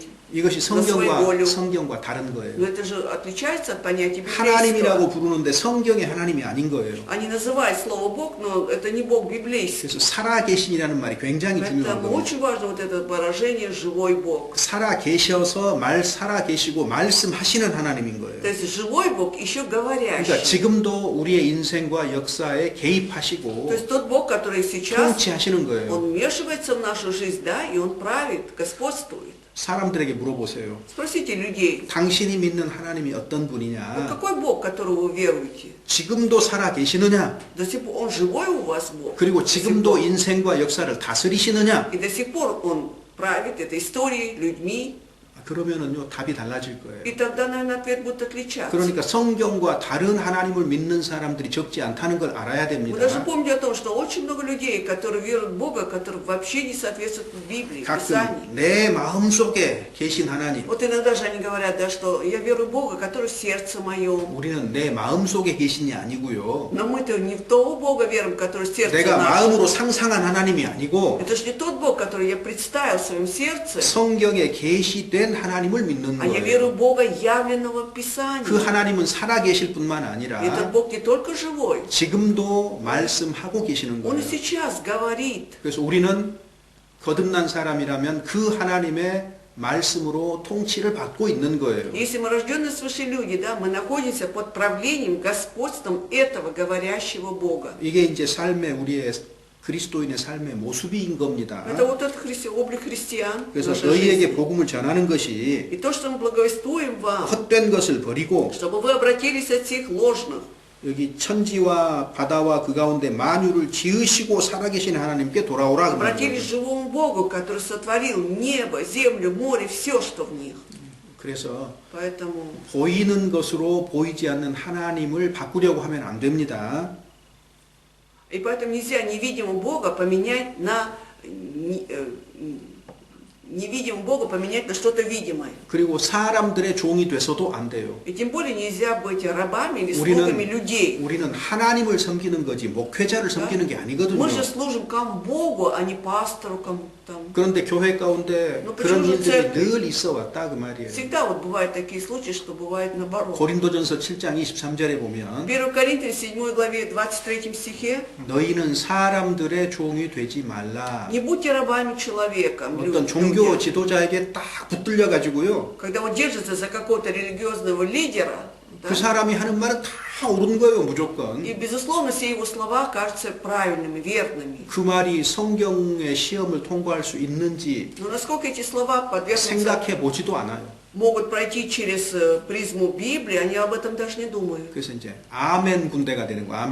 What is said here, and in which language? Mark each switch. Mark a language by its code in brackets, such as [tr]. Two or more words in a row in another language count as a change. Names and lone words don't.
[ko] 이것이 성경과 다른 [ru] Но [ko] 거예요. [ru] это же отличается от понятия [ko] 하나님이라고 [ru] библейского. [ko] 부르는데 성경의 하나님이 아닌 거예요. [ru] Они называют слово Бог, но это не Бог библейский. [ko] 그래서 살아계신이라는 말이 굉장히 중요한 [ru] Поэтому [ko] 거예요. [ru] очень важно вот это выражение «живой Бог». [ko] 살아계셔서 살아계시고 말씀하시는 하나님인 거예요. [ru] То есть живой Бог еще [ko] 그러니까 [ru] говорящий. [ko] 지금도 우리의 인생과 역사에 [ru] То [ko] 개입하시고 [ru] есть тот Бог, который сейчас, [ko] 통치하시는 거예요. [ru] Он вмешивается в нашу жизнь, да, и Он правит, господствует. [ko] 사람들에게 물어보세요. [ru] Спросите людей, [ko] 당신이 믿는 하나님이 어떤 [ru] ну, [ko] 분이냐? [ru] какой Бог, которого вы веруете? [ko] 지금도 살아계시느냐? [ru] До сих пор Он живой у вас Бог? [ko] 그리고 [ru] До сих [ko] 지금도 [ru] пор. [ko] 인생과 역사를 다스리시느냐? [ru] И до сих пор Он правит этой историей, людьми. [ko] 그러면은요 답이 달라질 거예요. [ru] И тогда, наверное, ответ будет отличаться. [ko] 그러니까 성경과 다른 하나님을 믿는 사람들이 적지 않다는 걸 알아야 [ru] Вы [ko] 됩니다. [ru] даже помните о том, что очень много людей, которые веруют в Бога, которые вообще не соответствуют Библии, Писанию. [ko] 가끔 내 마음속에 계신 하나님, [ru] Вот иногда же они говорят, да, что я верую в Бога, который в сердце моем. [ko] 우리는 내 마음속에 계신이 아니고요. [ru] Но мы-то не в того Бога верим, который в сердце [ko] 내가 [ru] нашем. [ko] 마음으로 상상한 하나님이 아니고 [ru] Это же не тот Бог, который я представил в своем сердце, [ko] 성경에 계시된 하나님을 믿는 [ru] а я [ko] 거예요. [ru] верю в Бога, явленного в [ko] 그 [ru] Писании. [ko] 하나님은 살아계실 뿐만 [ru] Этот [ko] 아니라 [ru] Бог не только живой, [ko] 지금도 말씀하고 계시는 [ru] Он и [ko] 거예요. [ru] сейчас говорит. [ko] 그래서 우리는 거듭난 사람이라면 그 하나님의 말씀으로 통치를 받고 있는 거예요. [ru] Если мы рожденные свыше люди, да, мы находимся под правлением, господством этого говорящего Бога. [ko] 이게 이제 삶의 우리의 그리스도인의 삶의 모습인 겁니다. [ru] Это вот этот облик христиан в [ko] 그래서 [ru] нашей [ko] 너희에게 [ru] жизни. [ko] 복음을 전하는 것이 [ru] И то, что мы благовествуем вам, [ko] 헛된 것을 버리고 [ru] чтобы вы обратились от всех ложных, [ko] 여기 천지와 바다와 그 가운데 만유를 지으시고 살아계신 하나님께 돌아오라. [ru] обратились к живому Богу, который сотворил небо, землю, море, все, что в них. [ko] 그래서 [ru] Поэтому [ko] 보이는 것으로 보이지 않는 하나님을 바꾸려고 하면 안 됩니다. [ru] И поэтому нельзя невидимого Бога поменять на невидимого Бога поменять на что-то видимое. [ko] 그리고 사람들의 종이 돼서도 안 돼요. [ru] И тем более нельзя быть рабами или слугами людей. [ko] 우리는 하나님을 섬기는 거지 목회자를 섬기는 게 아니거든요. [ru] Мы же служим кому Богу, а не пастору кому там. [ko] 그런데 교회 가운데 [ru] Ну, [ko] 그런 [ru] почему же [ko] 일들이 [ru] церковь? [ko] 늘 있어 왔다 그 말이에요. [ru] Всегда вот бывают такие случаи, что бывает наоборот. [ko] 고린도전서 7장 23절에 보면 [ru] 1 Коринфянам 7 главе 23 стихе [ko] 너희는 사람들의 종이 되지 말라. [ru] не будьте рабами человека. [ko] 어떤 종교 지도자에게 딱 붙들려 가지고요. [ru] Когда он держится за какого-то религиозного лидера, да, [ko] 그 사람이 하는 말은 다 옳은 거예요, 무조건. [ru] и безусловно все его слова кажутся правильными, верными. [ko] 그 말이 성경의 시험을 통과할 수 있는지 [ru] Но насколько эти слова подвергнутся, [ko] 생각해 보지도 않아요. [ru] могут пройти через призму Библии, они об этом даже не думают. [ko] 그래서 이제 아멘 군대가 되는 거야.